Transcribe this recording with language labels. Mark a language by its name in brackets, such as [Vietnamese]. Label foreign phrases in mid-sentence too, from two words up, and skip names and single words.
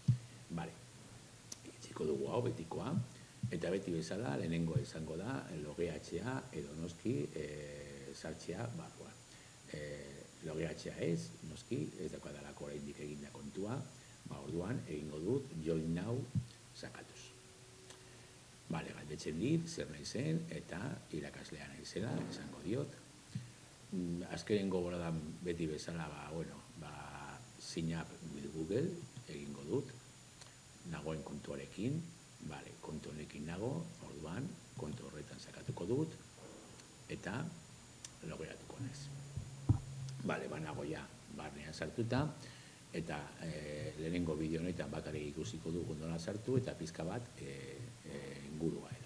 [Basque] Itziko dugu hau betikoa, eta beti bezala, lehenengo izango da, logeatzea edo noski sartzea barruan. Logeatzea ez, noski, ez daukadalako oraindik eginda kontua, orduan egingo dut [English] join now [Basque] sakatuz. Galdetzen dit, zer nahi zen, eta irakaslea nahi zela, esango diot. Azkenengo goradan beti bezala, [English] sign up with Google [Basque] egingo dut, nagoen kontuarekin, kontu honekin nago, orduan, kontu horretan sakatuko dut, eta logeatuko naiz. Banago ja, barnean sartuta, eta lehenengo bideo honetan bakarrik ikusiko dugu nola sartu, eta pizka bat ingurua edo.